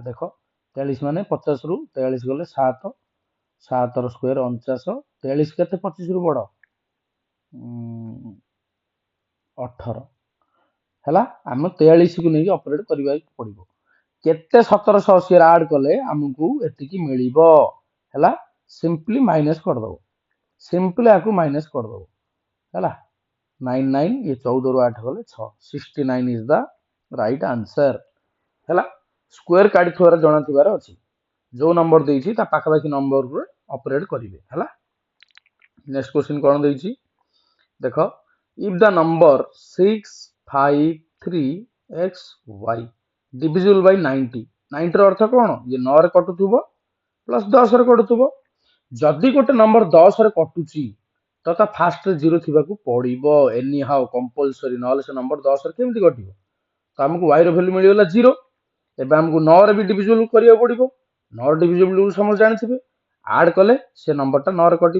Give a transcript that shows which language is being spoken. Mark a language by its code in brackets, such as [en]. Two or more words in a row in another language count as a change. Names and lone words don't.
[or] ଦେଖ 43 ମାନେ 50 ରୁ 43 ଗଲେ 7, 7 ର ସ୍କୋୟାର 49, 43 କେତେ 25 ରୁ ବଡ 18 ହେଲା। ଆମେ 43 କୁ ନେଇକି ଅପରେଟ କରିବାକୁ ପଡିବ। କେତେ 1780 ଆଡ କଲେ ଆମକୁ ଏତିକି ମିଳିବ ହେଲା। [en] simply minus [or] କରିଦବ, [en] ସିମ୍ପଲି ଆକୁ ମାଇନସ [or] କରିଦବ ହେଲା। 99 ये 14 ରୁ 8 ଗଲେ 6, 69 [en] is the right answer [or] ହେଲା। ସ୍କୋୟାର କାଢିଥିବାର ଜଣା ଥିବାର ଅଛି, ଯୋଉ ନମ୍ବର ଦେଇଛି ତା ପାଖାପାଖି ନମ୍ବରରେ ଅପରେଟ କରିବେ ହେଲା। [en] next question [or] କଣ ଦେଇଛି ଦେଖ, [en] if the number 653xy divisible by [or] 90, 90 ର ଅର୍ଥ କଣ, ଇଏ 9 ରେ କଟୁଥିବ ପ୍ଲସ 10 ରେ କଟୁଥିବ। ଯଦି ଗୋଟେ ନମ୍ବର 10 ରେ କଟୁଛି ତ ତା ଫାଷ୍ଟରେ 0 ଥିବାକୁ ପଡିବ, [en] any how compulsory, [or] ନହେଲେ ସେ ନମ୍ବର 10 ରେ କେମିତି କଟିବ। ତ ଆମକୁ y ର ଭ୍ୟାଲୁ ମିଳିଗଲା 0। ଏବେ ଆମକୁ 9 ରେ ବି ଡିଭିଜିବଲ କରିବାକୁ ପଡିବ, 9 ଡିଭିଜିବଲ ସମସ୍ତେ ଜାଣିଥିବେ, ଆଡ କଲେ ସେ ନମ୍ବରଟା 9 ରେ କଟିବ।